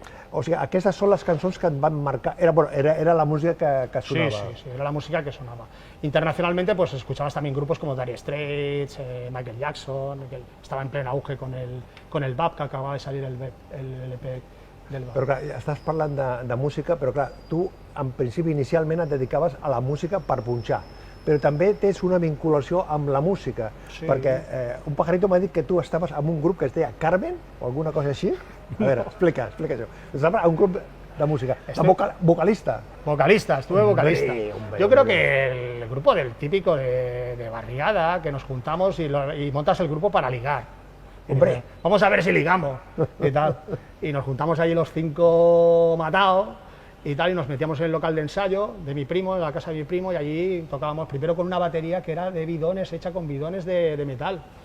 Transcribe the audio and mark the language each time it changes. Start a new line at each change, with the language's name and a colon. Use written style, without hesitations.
Catalan: O sigui, aquestes són les cançons que et van marcar. Era la música que sonava.
Spanish: Sí, era la música que sonaba. Internacionalmente, pues escuchabas también grupos como Dire Straits, Michael Jackson, que estaba en pleno auge con el BAP, que acababa de salir el EP del BAP.
Catalan: Però clar, estàs parlant de música, però clar, tu en principi inicialment et dedicaves a la música per punxar, però també tens una vinculació amb la música, perquè
Spanish: un pajarito
Catalan: m'ha dit que tu estaves en un grup que es deia Carmen, o alguna cosa així. A veure, explica això. Estava en un grup de música. Vocalista.
Spanish: Vocalista, estuve vocalista. Hombre, Yo creo que el grupo del típico de barriada, que nos juntamos y montas el grupo para ligar. Hombre. Vamos a ver si ligamos y tal. Y nos juntamos allí los 5 matados y tal, y nos metíamos en el local de ensayo de mi primo, en la casa de mi primo, y allí tocábamos primero con una batería que era de bidones, hecha con bidones de metal.